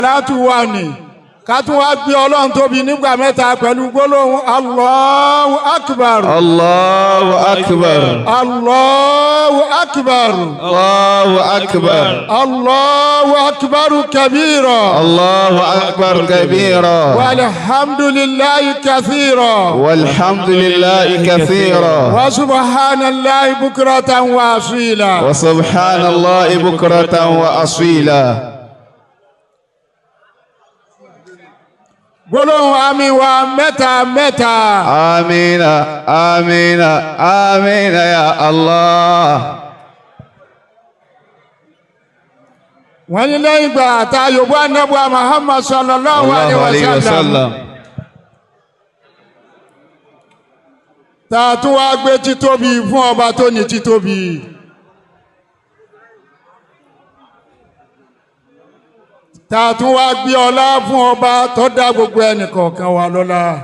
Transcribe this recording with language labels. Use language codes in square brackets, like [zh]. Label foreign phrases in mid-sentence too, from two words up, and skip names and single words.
[yo] láti wà ní ká tún wá gbé ọlọ́run tóbi nígbà mẹ́ta pẹ̀lú gbólóhùn [ar] الله أكبر. الله أكبر. الله أكبر. الله أكبر. الله أكبر كبيرا. الله أكبر كبيرا. والحمد لله كثيرا. والحمد لله كثيرا. وسبحان الله بكرة وأصيلا. وسبحان الله بكرة وأصيلا. [yo] gbólóhùn àmì wa mẹ́ta mẹ́ta. [ar] آمين، آمين، آمين يا الله. [yo] wọ́n ní lẹ́yìn ìgbà tá yòbó anábùwà Muhammad [ar] صلى الله عليه وسلم. [yo] tá a tún wá gbé títóbi fún ọba tó ní títóbi. tá a tún wá gbé ọlá fún ọba tó dá gbogbo ẹnìkọ̀ọ̀kan wa lọ́lá.